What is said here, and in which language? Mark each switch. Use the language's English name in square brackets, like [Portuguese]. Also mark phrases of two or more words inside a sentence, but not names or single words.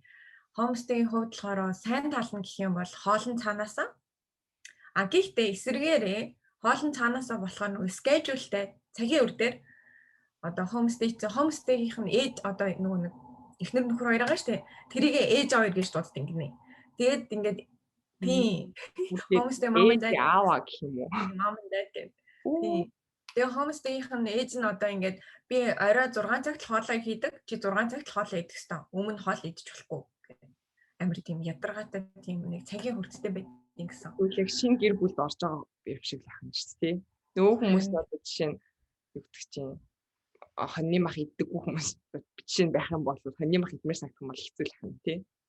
[Mongolian] Homestay-ийн хувьд болохоор сайн тал нь гэх юм бол хоолн цаанаасаа гэхдээ эсвэргээрээ хоолн цаанаасаа болохоор нөгөө schedule-тэй цагийн үр дээр одоо homestay-ийнх нь ээж одоо нөгөө нэг эхнэр нөхөр хоёр байгаа шүү дээ. Тэрийгээ ээж хоёр гэж дууддаг гинэ. Тэгээд ингээд тийм [English] homestay mom and dad [Mongolian] аава гэх юм уу? [English] Mom and dad [Mongolian] гэдэг. Тийм. Тэгээ homestay-ийнх нь ээж нь одоо ингээд би орой 6 цагт хоолоо хийдэг. Чи 6 цагт хоолоо идэх ёстой. Өмнө хоол идэж болохгүй. Амар тийм ядаргаатай тийм нэг цагийн хүрттэй байдаг гэсэн. Үгүй шинэ гэр бүлд орж байгаа юм шиг л ахна шүү дээ. Нөгөө хүмүүс одоо жишээ нь югдчих чинь хоньны мах иддэггүй хүмүүс жишээ нь байх юм бол хоньны мах идмээр санагдах юм бол хэцүү л ахна тий.